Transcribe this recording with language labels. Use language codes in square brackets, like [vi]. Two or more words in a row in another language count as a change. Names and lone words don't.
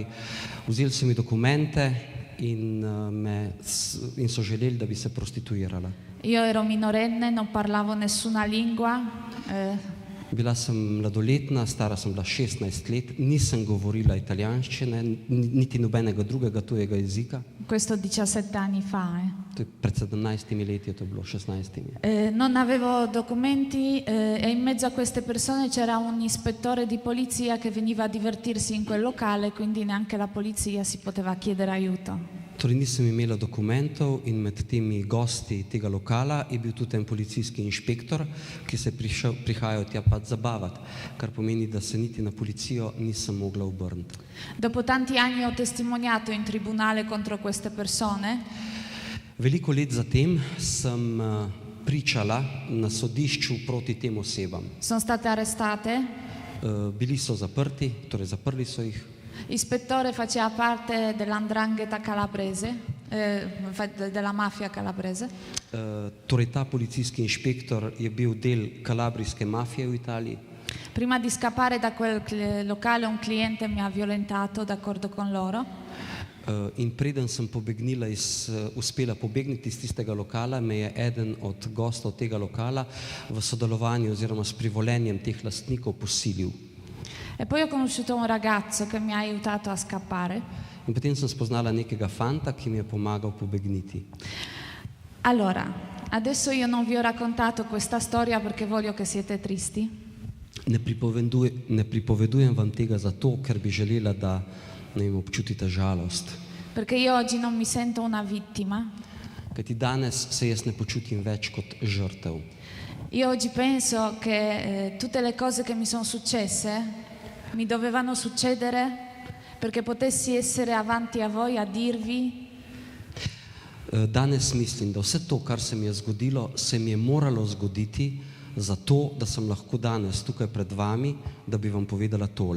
[sl] Vzeli so mi dokumente in so želeli, da bi se prostituirala. [it] Io ero minorenne, non parlavo nessuna lingua. [sl] Bila sem mladoletna, stara sem bila 16 let, nisem govorila italijanščine, niti nobenega drugega tujega jezika. [it] Questo 17 anni fa. [sl] Pred 17 leti je to bilo, 16. [it] Non avevo documenti e in mezzo a queste persone c'era un ispettore di polizia che veniva a divertirsi in quel locale, quindi neanche la polizia si poteva chiedere aiuto. [sl] Torej nisem imela dokumentov in med temi gosti tega lokala je bil tudi en policijski inšpektor, ki se je prihajal tja pač zabavati, kar pomeni, da se niti na policijo nisem mogla obrniti. [it] Dopo tanti anni ho testimoniato in tribunale contro queste persone. [sl] Veliko let zatem sem pričala na sodišču proti tem osebam. [it] Sono state arrestate. [sl] Bili so zaprti, torej zaprli so jih. [it] Ispettore faceva parte dell''ndrangheta calabrese, della mafia calabrese. [sl] Torej ta policijski inšpektor je bil del kalabrijske mafije v Italiji. [it] Prima di scappare da quel locale un cliente mi ha violentato d'accordo con loro. [sl] In preden sem uspela pobegniti iz tistega lokala, me je eden od gostov tega lokala v sodelovanju oziroma s privolenjem teh lastnikov posilil. [it] E poi ho conosciuto un ragazzo che mi ha aiutato a scappare. [sl] In potem sem spoznala nekega fanta, ki mi je pomagal pobegniti. [it] Allora, adesso io non vi ho raccontato questa storia perché voglio che siete tristi. [sl] Ne pripovedujem vam tega zato, ker bi želela, da občutite žalost. [it] Perché io oggi non mi sento una vittima. [sl] Kajti danes se jaz ne počutim več kot žrtev. [it] Io oggi penso che tutte le cose che mi sono successe mi dovevano succedere perché potessi essere avanti a voi a dirvi. [sl] Danes mislim, da vse to, kar se mi je zgodilo, se mi je moralo zgoditi zato, da sem lahko danes tukaj pred vami, da bi vam povedala tole.